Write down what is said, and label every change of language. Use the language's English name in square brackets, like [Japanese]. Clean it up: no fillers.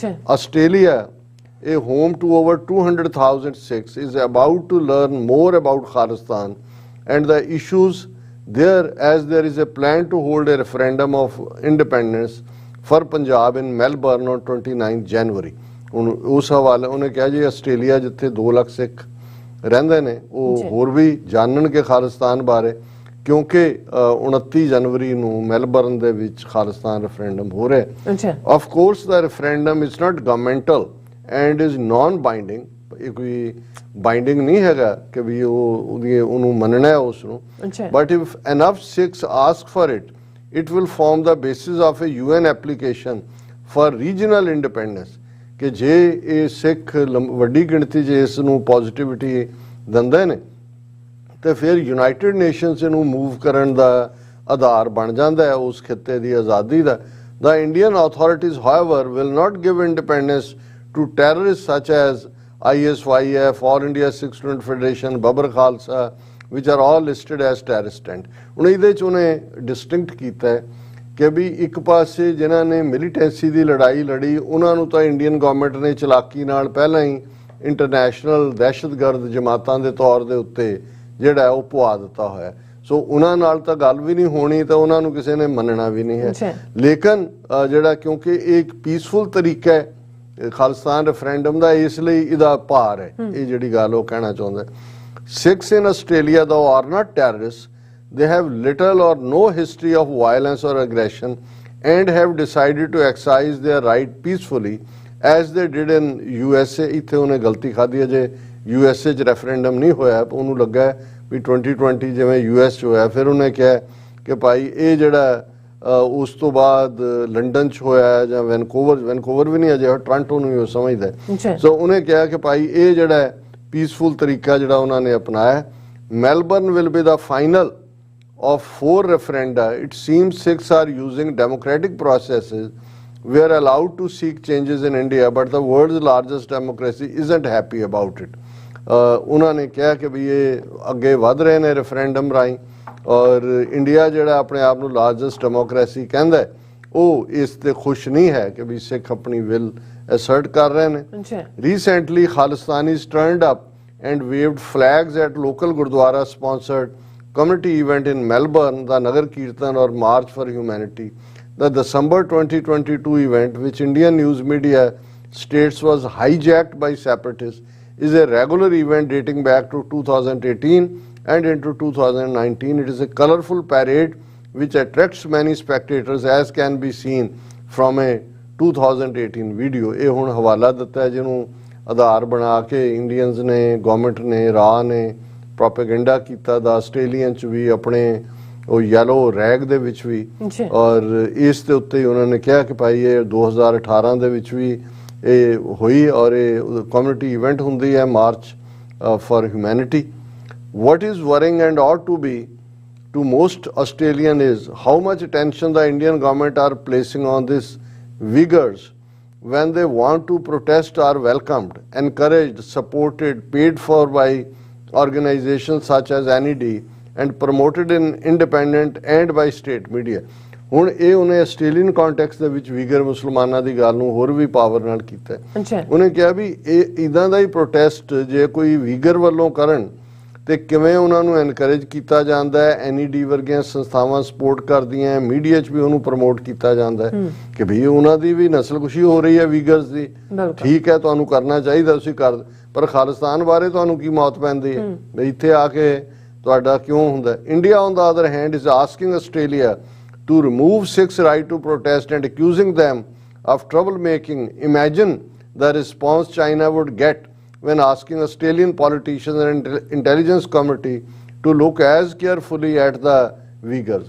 [English] Australia, a home to over 200,000 Sikhs, is about to learn more about Khalistan and the issues there, as there is a plan to hold a referendum of independence for Punjab in Melbourne on 29 January। [Punjabi] ਉਸ ਹਵਾਲੇ ਉਹਨੇ ਕਿਹਾ ਜੀ Australia ਜਿੱਥੇ 2 ਲੱਖ ਸਿੱਖ ਰਹਿੰਦੇ ਨੇ ਉਹ ਹੋਰ ਵੀ ਜਾਣਨਗੇ ਖਾਲਿਸਤਾਨ ਬਾਰੇ, ਕਿਉਂਕਿ 29 ਜਨਵਰੀ ਨੂੰ ਮੈਲਬਰਨ ਦੇ ਵਿੱਚ ਖਾਲਿਸਤਾਨ ਰੈਫਰੈਂਡਮ ਹੋ ਰਿਹਾ। [English] of course the referendum is not governmental and is non-binding, [Punjabi] ਇਹ ਕੋਈ ਬਾਈਂਡਿੰਗ ਨਹੀਂ ਹੈਗਾ ਕਿ ਵੀ ਉਹਨੂੰ ਮੰਨਣਾ ਹੈ ਉਸ ਨੂੰ, [English] but if enough Sikhs ask for it, it will form the basis of a UN application for regional independence। [Punjabi] ਕਿ ਜੇ ਇਹ ਸਿੱਖ ਵੱਡੀ ਗਿਣਤੀ 'ਚ ਇਸ ਨੂੰ ਪੋਜ਼ਿਟਿਵਿਟੀ ਦਿੰਦੇ ਨੇ ਤੇ ਫਿਰ ਯੂਨਾਈਟਿਡ ਨੇਸ਼ਨਸ ਇਹਨੂੰ ਮੂਵ ਕਰਨ ਦਾ ਆਧਾਰ ਬਣ ਜਾਂਦਾ ਹੈ ਉਸ ਖਿੱਤੇ ਦੀ ਆਜ਼ਾਦੀ ਦਾ। [English] The Indian authorities, however, will not give independence to terrorists such as ISYF, All India Sikh Student Federation, Babbar Khalsa, which are all listed as terrorist tent। [Punjabi] ਹੁਣ ਇਹਦੇ 'ਚ ਉਹਨੇ ਡਿਸਟਿੰਕਟ ਕੀਤਾ ਹੈ ਕਿ ਵੀ ਇੱਕ ਪਾਸੇ ਜਿਨ੍ਹਾਂ ਨੇ ਮਿਲੀਟੈਂਸੀ ਦੀ ਲੜਾਈ ਲੜੀ ਉਹਨਾਂ ਨੂੰ ਤਾਂ ਇੰਡੀਅਨ ਗਵਰਨਮੈਂਟ ਨੇ ਚਲਾਕੀ ਨਾਲ ਪਹਿਲਾਂ ਹੀ ਇੰਟਰਨੈਸ਼ਨਲ ਦਹਿਸ਼ਤਗਰਦ ਜਮਾਤਾਂ ਦੇ ਤੌਰ ਦੇ ਉੱਤੇ ਜਿਹੜਾ ਉਹ ਪਵਾ ਦਿੱਤਾ ਹੋਇਆ, ਸੋ ਉਹਨਾਂ ਨਾਲ ਤਾਂ ਗੱਲ ਵੀ ਨਹੀਂ ਹੋਣੀ ਤੇ ਉਹਨਾਂ ਨੂੰ ਕਿਸੇ ਨੇ ਮੰਨਣਾ ਵੀ ਨਹੀਂ ਹੈ। ਲੇਕਿਨ ਜਿਹੜਾ ਕਿਉਂਕਿ ਇਹ ਇੱਕ ਪੀਸਫੁਲ ਤਰੀਕਾ ਹੈ ਖਾਲਿਸਤਾਨ ਰੈਫਰੈਂਡਮ ਦਾ, ਇਸ ਲਈ ਇਹਦਾ ਭਾਰ ਹੈ, ਇਹ ਜਿਹੜੀ ਗੱਲ ਉਹ ਕਹਿਣਾ ਚਾਹੁੰਦਾ। [English] Sikhs in Australia though are not terrorists, they have little or no history of violence or aggression and have decided to exercise their right peacefully as they did in USA। [Punjabi] ਇੱਥੇ ਉਹਨੇ ਗਲਤੀ ਖਾਧੀ ਹੈ, ਜੇ USA 'ਚ referendum ਨਹੀਂ ਹੋਇਆ ਉਹਨੂੰ ਲੱਗਾ ਵੀ 2020 ਜਿਵੇਂ US 'ਚ ਹੋਇਆ, ਫਿਰ ਉਹਨੇ ਕਿਹਾ ਕਿ ਭਾਈ ਇਹ ਜਿਹੜਾ ਉਸ ਤੋਂ ਬਾਅਦ ਲੰਡਨ 'ਚ ਹੋਇਆ ਜਾਂ ਵੈਨਕੂਵਰ ਵੀ ਨਹੀਂ ਅਜੇ, ਟੋਰਾਂਟੋ ਨੂੰ ਵੀ ਉਹ ਸਮਝਦਾ। ਸੋ ਉਹਨੇ ਕਿਹਾ ਕਿ ਭਾਈ ਇਹ ਜਿਹੜਾ ਪੀਸਫੁਲ ਤਰੀਕਾ ਜਿਹੜਾ ਉਹਨਾਂ ਨੇ ਅਪਣਾਇਆ। [English] Melbourne will be the final of 4 referenda. It seems Sikhs are using democratic processes. We are allowed to seek changes in India, but the world's largest democracy isn't happy about it। [Punjabi] ਉਹਨਾਂ ਨੇ ਕਿਹਾ ਕਿ ਵੀ ਇਹ ਅੱਗੇ ਵਧ ਰਹੇ ਨੇ referendum ਰਾਹੀਂ, ਔਰ ਇੰਡੀਆ ਜਿਹੜਾ ਆਪਣੇ ਆਪ ਨੂੰ ਲਾਰਜੈਸਟ ਡੈਮੋਕ੍ਰੇਸੀ ਕਹਿੰਦਾ ਹੈ ਉਹ ਇਸ ਤੇ ਖੁਸ਼ ਨਹੀਂ ਹੈ ਕਿ ਵੀ ਸਿੱਖ ਆਪਣੀ ਵਿਲ ਅਸਰਟ ਕਰ ਰਹੇ ਨੇ। [English] Recently Khalistanis turned up and waved flags at local gurdwara sponsored community event in Melbourne, the Nagar Kirtan or March for Humanity। The December 2022 event, which Indian news media states was hijacked by separatists, is a regular event dating back to 2018 and into 2019. It is a colorful parade which attracts many spectators, as can be seen from a 2018 video। [Punjabi] ਇਹ ਹੁਣ ਹਵਾਲਾ ਦਿੱਤਾ ਹੈ ਜਿਹਨੂੰ ਆਧਾਰ ਬਣਾ ਕੇ Indians ਨੇ, government ਨੇ, ਰਾਹ ਨੇ ਪ੍ਰੋਪੇਗੈਂਡਾ ਕੀਤਾ ਦਾ ਆਸਟ੍ਰੇਲੀਅਨ 'ਚ ਵੀ, ਆਪਣੇ ਉਹ ਯੈਲੋ ਰੈਗ ਦੇ ਵਿੱਚ ਵੀ, ਔਰ ਇਸ ਦੇ ਉੱਤੇ ਹੀ ਉਹਨਾਂ ਨੇ ਕਿਹਾ ਕਿ ਭਾਈ ਇਹ 2018 ਦੇ ਵਿੱਚ ਵੀ ਇਹ ਹੋਈ ਔਰ ਇਹ ਕਮਿਊਨਿਟੀ ਇਵੈਂਟ ਹੁੰਦੀ ਹੈ March for humanity. [English] what is worrying and ought to be to most Australian is how much attention the Indian government are placing on this Uyghurs when they want to protest are welcomed, encouraged, supported, paid for by organizations such as NED and promoted in independent and by state media। [Punjabi] ਹੁਣ ਇਹ ਉਹਨੇ Australian context ਦੇ ਵਿੱਚ ਵੀਗਰ ਮੁਸਲਮਾਨਾਂ ਦੀ ਗੱਲ ਨੂੰ ਹੋਰ ਵੀ power ਨਾਲ ਕੀਤਾ। ਉਹਨੇ ਕਿਹਾ ਵੀ ਇਹ ਇਦਾਂ ਦਾ ਹੀ ਪ੍ਰੋਟੈਸਟ ਜੇ ਕੋਈ ਵੀਗਰ ਵੱਲੋਂ ਕਰਨ ਤੇ ਕਿਵੇਂ ਉਹਨਾਂ ਨੂੰ ਐਨਕਰੇਜ ਕੀਤਾ ਜਾਂਦਾ ਹੈ, NED ਵਰਗੀਆਂ ਸੰਸਥਾਵਾਂ ਸਪੋਰਟ ਕਰਦੀਆਂ, ਮੀਡੀਆ 'ਚ ਵੀ ਉਹਨੂੰ ਪ੍ਰਮੋਟ ਕੀਤਾ ਜਾਂਦਾ ਹੈ ਕਿ ਵੀ ਉਹਨਾਂ ਦੀ ਵੀ ਨਸਲਕੁਸ਼ੀ ਹੋ ਰਹੀ ਹੈ ਵੀਗਰਸ ਦੀ, ਠੀਕ ਹੈ ਤੁਹਾਨੂੰ ਕਰਨਾ ਚਾਹੀਦਾ, ਤੁਸੀਂ ਕਰ, ਪਰ ਖਾਲਿਸਤਾਨ ਬਾਰੇ ਤੁਹਾਨੂੰ ਕੀ ਮੌਤ ਪੈਂਦੀ ਹੈ ਵੀ ਇੱਥੇ ਆ ਕੇ ਤੁਹਾਡਾ ਕਿਉਂ ਹੁੰਦਾ। [English] India on the other hand is asking Australia to remove Sikhs' right to protest and accusing them of troublemaking. Imagine the response China would get when asking Australian politicians and intelligence committee to look as carefully at the Uyghurs।